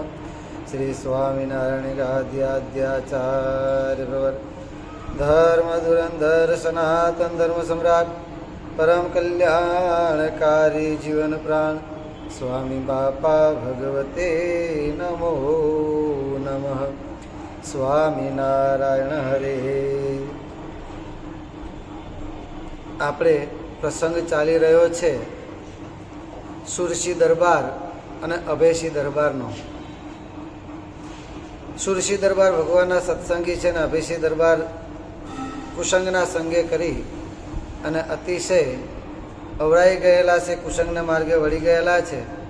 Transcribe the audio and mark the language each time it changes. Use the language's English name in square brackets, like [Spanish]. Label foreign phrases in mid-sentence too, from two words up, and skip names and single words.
[Sanskrit] श्री स्वामिनारायण आद्याचार्य प्रवर धर्म धुरंधर सनातन धर्म सम्राट परम कल्याणकारी जीवन प्राण स्वामी बापा भगवते नमो नमः। स्वामीनारायण हरे। [Gujarati] આપણે પ્રસંગ ચાલી રહ્યો છે સુરશી દરબાર અને અભેશી દરબારનો. સુરશી દરબાર ભગવાનના સત્સંગી છે અને અભેશી દરબાર કુસંગના સંગે કરી અને અતિશય અવળાઈ ગયેલા છે, કુસંગના માર્ગે વળી ગયેલા છે.